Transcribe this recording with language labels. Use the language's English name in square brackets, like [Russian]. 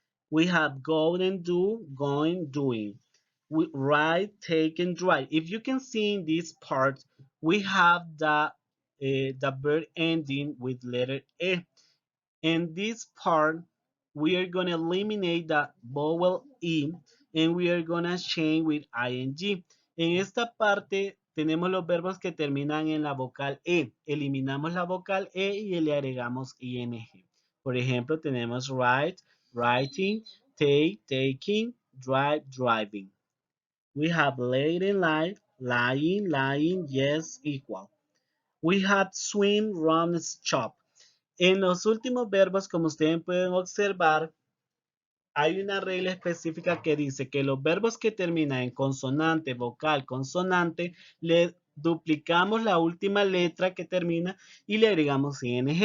[English] We have go and do, going, doing. We write, take, and drive. If you can see in this part, we have the verb ending with letter E. In this part, we are going to eliminate the vowel E and we are going to change with ing. [Spanish] En esta parte tenemos los verbos que terminan en la vocal E. Eliminamos la vocal E y le agregamos ing. Por ejemplo, tenemos [English] write, writing, take, taking, drive, driving. We have late and light, lying, lying, yes, equal. We have swim, run, stop. [Spanish] En los últimos verbos, como ustedes pueden observar, hay una regla específica que dice que los verbos que terminan en consonante, vocal, consonante, le duplicamos la última letra que termina y le agregamos ing.